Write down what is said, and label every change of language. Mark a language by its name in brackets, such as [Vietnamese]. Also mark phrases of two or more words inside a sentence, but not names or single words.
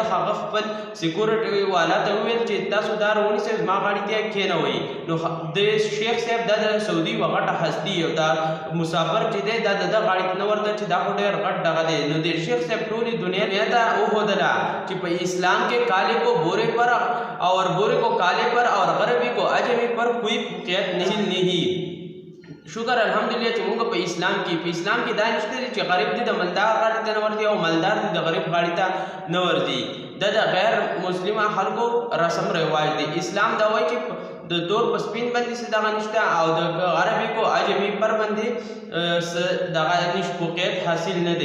[Pashto] هغه خپل سیکورټي والا ته وویل چې تاسو دا راونیسئ، زما غاړې ته یې کېنوئ. نو د شیخ صاحب دا د سعودي یوه غټه هستي او دا مسافر چې دی دا د ده غاړې ته نه ورته چې دا خو ډېر غټ دغه دی. نو د شیخ صاحب ټولې دنیا ته وښودله چې په اسلام کې [Urdu] کالے کو بورے پر اور بورے کو کالے پر اور غربی کو اجمی پر کوئی فقیت نہیں. [Pashto] شکر الحمدلله چې موږ په اسلام کې دا نشته چې غریب دی د مالدار غاړې ته نه ورځي او مالدار دی د غریب غاړې ته نه ورځي. دا د غیر مسلمه خلکو رسم رواج دی. اسلام دا وایي چې د تور په سپین باندې څه دغه نشته او د [Urdu] غربي کو عجمي پر [Pashto] باندې څه دغه فقیت حاصل نه دی.